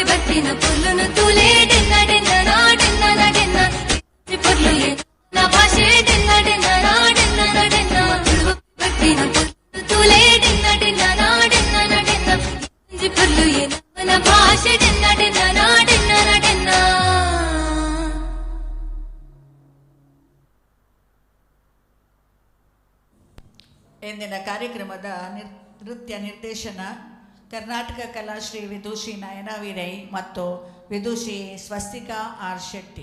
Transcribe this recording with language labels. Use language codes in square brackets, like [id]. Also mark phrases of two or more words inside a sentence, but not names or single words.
[kn] పట్టిన పుల్లును తూలే డిన్న డిన్న నా డిన్న నా డిన్న పుల్లు నా భాషే డిన్న డిన్న నా డిన్న నా డిన్న పట్టిన పుల్లు తూలే డిన్న డిన్న నా డిన్న నా డిన్న పుల్లు నా భాషే డిన్న డిన్న నా డిన్న నా డిన్న. ಇಂದಿನ ಕಾರ್ಯಕ್ರಮದ ನೃತ್ಯ ನಿರ್ದೇಶನ ಕರ್ನಾಟಕ ಕಲಾಶ್ರೀ ವಿದೂಷಿ ನಯನಾ ವೀರೈ ಮತ್ತು ವಿದೂಷಿ ಸ್ವಸ್ತಿಕಾ ಆರ್ ಶೆಟ್ಟಿ.